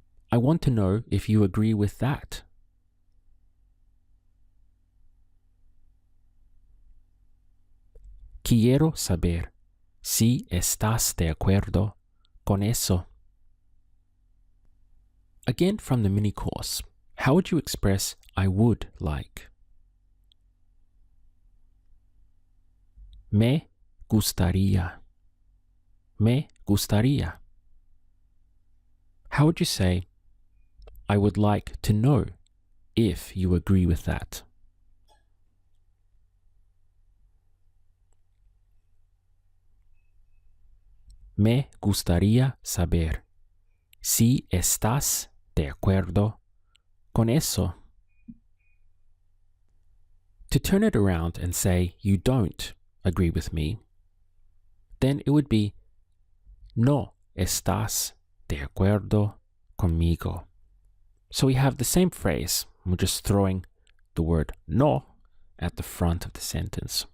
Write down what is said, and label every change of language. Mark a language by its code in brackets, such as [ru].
[en] I want to know if you agree with that. [es] Quiero saber si estás de acuerdo con eso. [en] Again from the mini course, how would you express I would like? [es] Me gustaría. Me gustaría. [en] How would you say, I would like to know if you agree with that? [es] Me gustaría saber si estás de acuerdo con eso. [en] To turn it around and say you don't agree with me, then it would be [es] no estás de acuerdo conmigo. [en] So we have the same phrase. We're just throwing the word no at the front of the sentence.